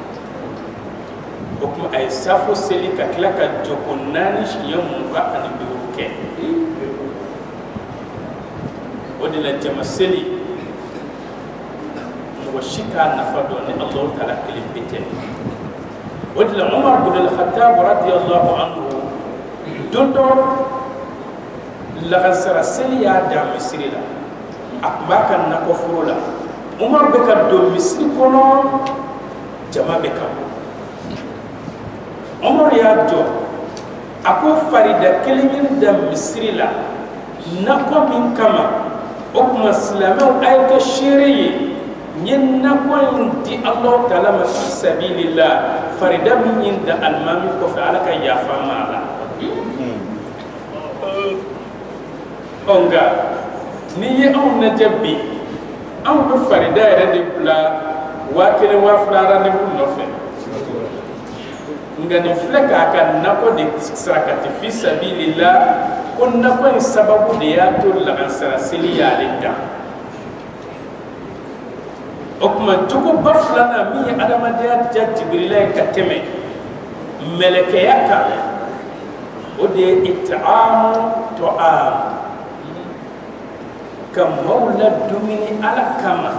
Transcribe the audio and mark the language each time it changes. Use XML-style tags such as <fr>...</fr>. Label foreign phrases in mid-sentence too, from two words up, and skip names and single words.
<bm>o kuma a ye Safo seli ka tila ka jɔko 4 siɲɛ 25 kɛ o de la jama seli mɔgɔ si t'a nafa dɔn ni Alahu Taala kelen pe tɛ o de la Umar ibn al-Khattab</bm> <ar>رضي الله عنه</ar> <bm>don dɔ lagansara seli y'a da misiri la a tun b'a ka nakɔ foro la Umar bɛ ka don misiri kɔnɔ jama bɛ ka bɔ Umar y'a jɔ a ko farida kelen ye da misiri la nakɔ min kama o kuma silamɛw a ye kɛ seere ye n ye nakɔ in di Alahu Taala ma</bm> <ar>في سبيل الله</ar> <bm>farida min ye da alimami kɔfɛ Ala ka yafa n ma a la nka n'i ye anw lajɛ bi anw bɛ farida yɛrɛ de bila 1000 2000 rendez-vous nɔfɛ nka nin filɛ k'a ka nakɔ de sarakati</bm> <ar>في سبيل الله</ar> <bm>ko nakɔ in sababu de y'a to lagansara seli y'ale da o kuma jogoba filanan min ye adamadenya diya Jibirila ye ka tɛmɛ mɛlɛkɛya kan o de ye</bm> <ar>إطعام الطعام</ar> <bm>ka maaw ladumuni Ala kama</bm>